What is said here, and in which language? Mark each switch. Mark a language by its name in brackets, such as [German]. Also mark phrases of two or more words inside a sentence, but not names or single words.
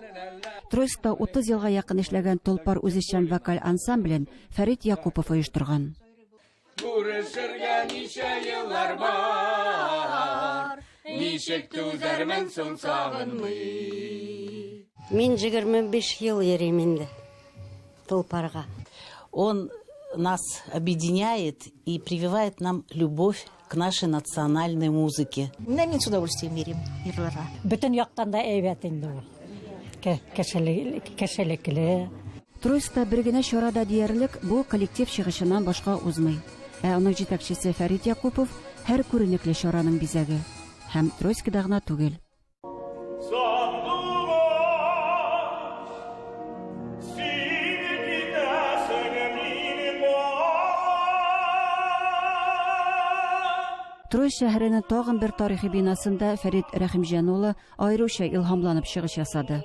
[Tatar] Троицкта 30 елга якын эшләгән Толпар үзешчән вокаль ансамблен Фәрит Якупов оештырган. Күрешергә ничә еллар бар, ничек түзәрмен соң сагынмый. Мин 25 ел йөрим инде Толпарга. [Russian] Он нас объединяет и прививает нам любовь к нашей национальной музыке. [Tatar] Мен [Russian] с удовольствием [Tatar] йөрим йырларга. Бөтен яктан да әйбәт инде ул. Кешелекле. Троицкта бер генә чарада диярлек бу коллектив чыгышыннан башка узмый. Аның җитәкчесе Фәрит Якупов һәр күренекле чараның бизәге. Һәм Троицкта гына түгел. Троицк шәһәренең тагын бер тарихи бинасында Фәрит Рәхимҗан улы айруча илһамланып чыгыш ясады.